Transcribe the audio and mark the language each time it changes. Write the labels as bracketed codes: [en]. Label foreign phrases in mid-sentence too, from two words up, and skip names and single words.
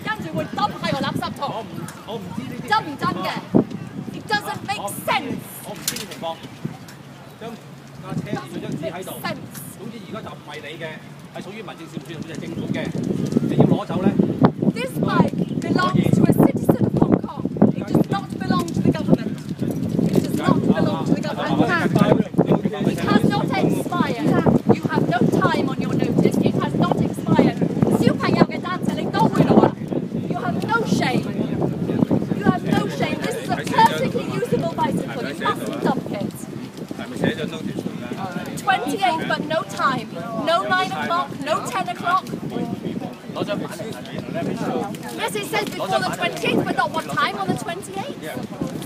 [yue] 佢會抌喺個垃圾桶。我唔知呢啲真唔真嘅 ？ [en] It doesn't make sense。 [yue] 我唔知呢情況。將架車貼咗張紙喺度。總之而家就唔係你嘅，係屬於民政事務處，係政府嘅，你要攞走咧。 [en] This bike belongs to a citizen of Hong Kong. It does not belong to the government. It does not belong to the government. It has not expired. You have no time on your notice. It has not expired. [yue] 小朋友嘅單車你都會攞。 [en] You have no shame. You have no shame. This is a perfectly usable bicycle. You mustn't dump it. 28, but no time. No 9 o'clock. No 10 o'clock. Yes, it says before the 28th, but not what time on the 28th.